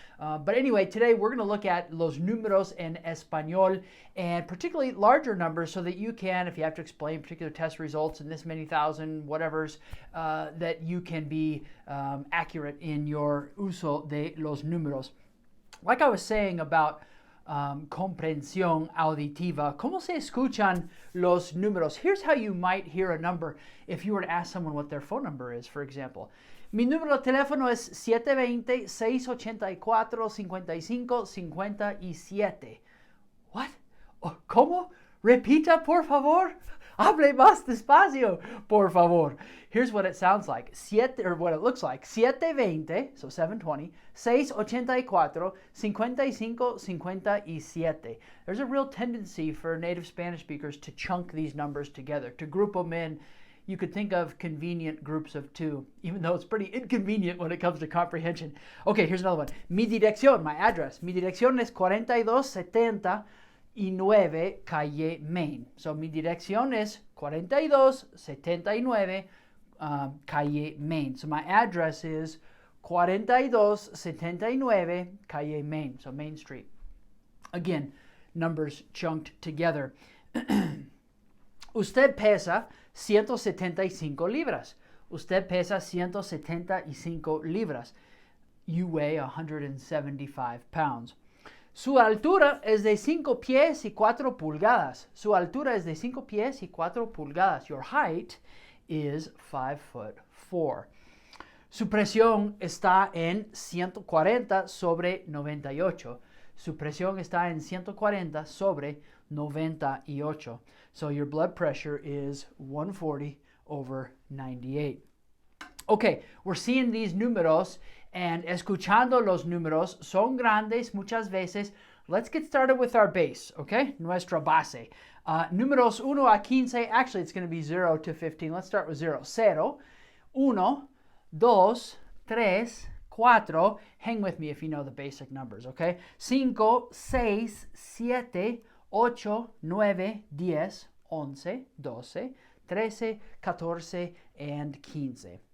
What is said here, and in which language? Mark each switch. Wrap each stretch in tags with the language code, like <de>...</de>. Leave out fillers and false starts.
<en>But anyway, today we're going to look at</en> <es>los números en español,</es> <en>and particularly larger numbers so that you can, if you have to explain particular test results in this many thousand whatevers, that you can be accurate in your</en> <es>uso de los números.</es> <en>Like I was saying about</en> <es>comprensión auditiva, ¿cómo se escuchan los números?</es> <en>Here's how you might hear a number if you were to ask someone what their phone number is, for example.</en> <es>Mi número de teléfono es 720-684-5557. What? Oh, ¿cómo? Repita, por favor. Hable más despacio, por favor.</es> <en>Here's what it sounds like, what it looks like. 720, so 720, 684, 5557. There's a real tendency for native Spanish speakers to chunk these numbers together, to group them in. You could think of convenient groups of two, even though it's pretty inconvenient when it comes to comprehension. Okay, here's another one.</en> <es>Mi dirección,</es> <en>my address.</en> <es>Mi dirección es 4270 y 9 calle Main. So mi dirección es 4279 calle Main.</es> <en>So my address is 4279 calle Main. So Main Street. Again, numbers chunked together.</en> <es>Usted pesa 175 libras. Usted pesa 175 libras.</es> <en>You weigh 175 pounds.</en> <es>Su altura es de 5 pies y 4 pulgadas. Su altura es de 5 pies y 4 pulgadas.</es> <en>Your height is 5'4".</en> <es>Su presión está en 140 sobre 98. Su presión está en 140 sobre 98.</es> <en>So your blood pressure is 140 over 98. Okay, we're seeing these</en> <es>números and escuchando los números son grandes muchas veces.</es> <en>Let's get started with our base, okay?</en> <es>Nuestra base. Números 1 a 15,</es> <en>actually it's going to be 0 to 15. Let's start with 0. 0, 1, 2, 3, 4. Hang with me if you know the basic numbers, okay? 5, 6, 7, 8, 9, 10, 11, 12, 13, 14, and 15.</en>